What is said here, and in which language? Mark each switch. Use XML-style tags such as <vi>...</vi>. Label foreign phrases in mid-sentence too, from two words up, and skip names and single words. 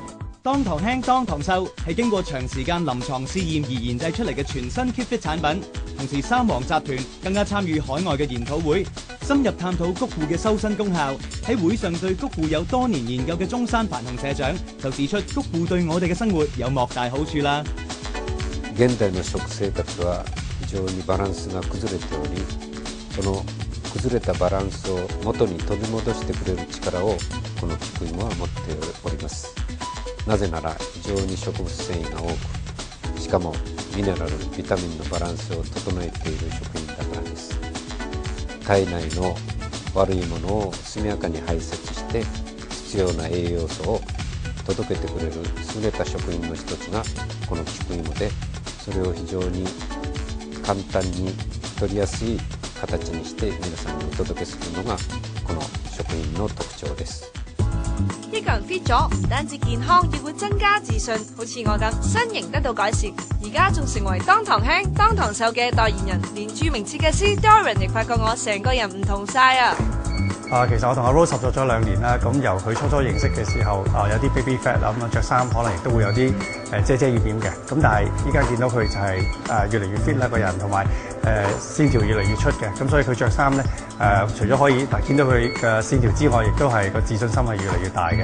<yue>當堂輕當堂瘦係經過長時間臨床試驗而研製出嚟嘅全新</yue> <en>keep fit</en> <yue>產品，同時三皇集團更加參與海外嘅研討會，深入探討穀物嘅修身功效。喺會上對穀物有多年研究嘅中山繁雄社長就指出，穀物對我哋嘅生活有莫大好處啦。</yue> <ja>現代の食生活は非常にバランスが崩れており、その崩れたバランスを元に取り戻してくれる力をこの菊芋は持っております。なぜなら非常に植物繊維が多く、しかもミネラル、ビタミンのバランスを整えている食品だからです。体内の悪いものを速やかに排泄して必要な栄養素を届けてくれる優れた食品の一つがこの菊芋で、それを非常に簡単に取りやすい形にして皆さんにお届けするのがこの食品の特徴です。</ja> <yue>一個人 fit 咗，唔單止健康，亦會增加自信。好似我咁，身形得到改善，而家仲成為當堂輕當堂瘦嘅代言人。連著名設計師 Doran 亦發覺我成個人唔同晒啊！其實我同阿 Rose 合作咗2年啦，咁由佢初認識嘅時候，有啲</yue> <en>baby fat</en> <yue>啦，咁啊著衫可能亦都會有啲遮掩點嘅，咁但係依家見到佢就係越嚟越 fit 啦個人，同埋線條越嚟越出嘅，咁所以佢着衫咧除咗可以見到佢嘅線條之外，亦都係個自信心係越嚟越大嘅。</yue>